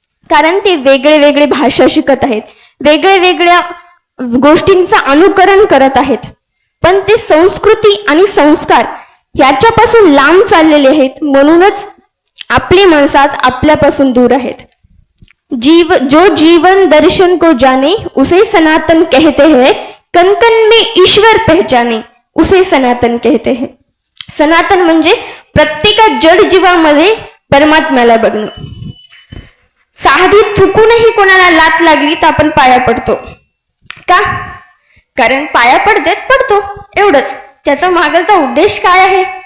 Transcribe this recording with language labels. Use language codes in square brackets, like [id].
[mr] कारण ते वेगळे वेगळे भाषा शिकत आहेत, वेगळ्या वेगळ्या गोष्टींचं अनुकरण करत आहेत, पण ते संस्कृती आणि संस्कार याच्यापासून लांब चाललेले आहेत. म्हणूनच आपली माणसं आज आपल्यापासून दूर आहेत. [hi] जो जीवन दर्शन को जाने उसे सनातन कहते हैं, कण कण में ईश्वर पहचाने उसे सनातन कहते हैं. [mr] सनातन म्हणजे प्रत्येक जड जीवामध्ये परमात्म्याला बघणं. साधी चुकूनही कोणाला लात लागली तर आपण पाया पडतो का? कारण पाया पडतो एवढंच. त्याचा मागचा उद्देश काय आहे?